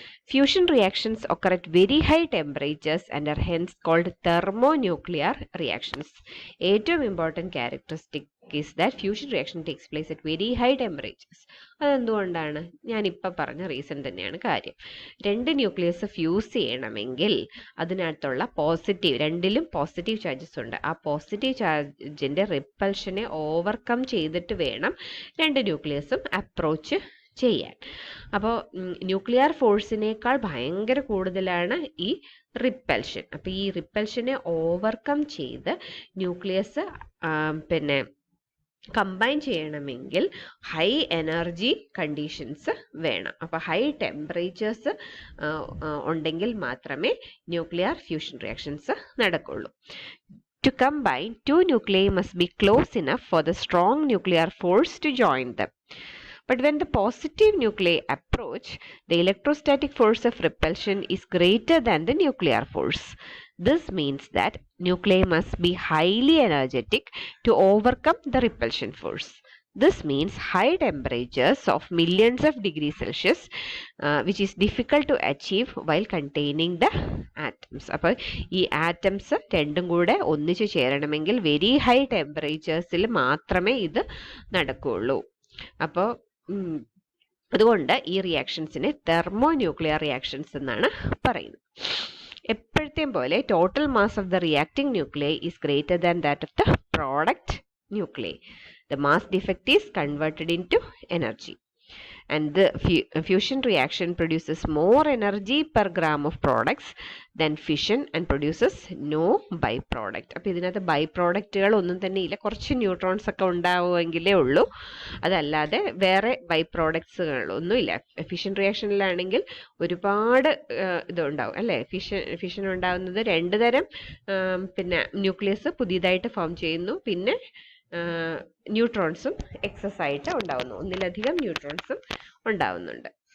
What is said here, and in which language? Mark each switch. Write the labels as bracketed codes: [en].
[en] Fusion reactions occur at very high temperatures and are hence called thermonuclear reactions. [ml] ഏറ്റവും important [en] characteristic is that fusion reaction takes place at very high temperatures. [ml] അതെന്തുകൊണ്ടാണ്? ഞാനിപ്പോൾ പറഞ്ഞ reason തന്നെയാണ് കാര്യം. 2 nucleus fuse ചെയ്യണമെങ്കിൽ അതിനകത്തുള്ള രണ്ടിലും positive charges ഉണ്ട്. ആ പോസിറ്റീവ് ചാർജിൻ്റെ റിപ്പൽഷനെ ഓവർകം ചെയ്തിട്ട് വേണം 2 ന്യൂക്ലിയസും അപ്രോച്ച് ചെയ്യാൻ. അപ്പോൾ ന്യൂക്ലിയർ ഫോഴ്സിനേക്കാൾ ഭയങ്കര കൂടുതലാണ് ഈ റിപ്പൽഷൻ. അപ്പോൾ ഈ റിപ്പൽഷനെ ഓവർകം ചെയ്ത് ന്യൂക്ലിയസ് പിന്നെ കമ്പൈൻ ചെയ്യണമെങ്കിൽ ഹൈ എനർജി കണ്ടീഷൻസ് വേണം. അപ്പോൾ ഹൈ ടെമ്പറേച്ചേഴ്സ് ഉണ്ടെങ്കിൽ മാത്രമേ ന്യൂക്ലിയർ ഫ്യൂഷൻ റിയാക്ഷൻസ് നടക്കുള്ളൂ. [en] To combine, 2 nuclei must be close enough for the strong nuclear force to join them. But when the positive nuclei approach, the electrostatic force of repulsion is greater than the nuclear force. This means that nuclei must be highly energetic to overcome the repulsion force. This means high temperatures of millions of degrees Celsius, which is difficult to achieve while containing the atoms. [ml] അപ്പോൾ ഈ atoms രണ്ടും കൂടെ ഒന്നിച്ച് ചേരണമെങ്കിൽ very high ടെമ്പറേച്ചേഴ്സിൽ മാത്രമേ ഇത് നടക്കുകയുള്ളൂ. അപ്പോൾ അതുകൊണ്ട് ഈ റിയാക്ഷൻസിനെ തെർമോന്യൂക്ലിയർ റിയാക്ഷൻസ് എന്നാണ് പറയുന്നത്. എപ്പോഴത്തെയും പോലെ [en] Total mass of the reacting nuclei is greater than that of the product nuclei. The mass defect is converted into energy, and the fusion reaction produces more energy per gram of products than fission and produces no byproduct. [ml] അപ്പോൾ ഇതിനകത്ത് by പ്രോഡക്റ്റുകൾ ഒന്നും തന്നെ ഇല്ല. കുറച്ച് neutrons ഒക്കെ ഉണ്ടാവുമെങ്കിലേ ഉള്ളൂ, അതല്ലാതെ വേറെ ബൈ പ്രോഡക്ട്സുകൾ ഒന്നുമില്ല. ഫിഷൻ റിയാക്ഷനിലാണെങ്കിൽ ഒരുപാട് ഇതുണ്ടാവും അല്ലേ. ഫിഷൻ ഉണ്ടാകുന്നത് 2 തരം പിന്നെ ന്യൂക്ലിയസ് പുതിയതായിട്ട് ഫോം ചെയ്യുന്നു, പിന്നെ ന്യൂട്രോൺസും എക്സസ് ആയിട്ട് ഉണ്ടാവുന്നു, ഒന്നിലധികം ന്യൂട്രോൺസും ഉണ്ടാവുന്നുണ്ട്.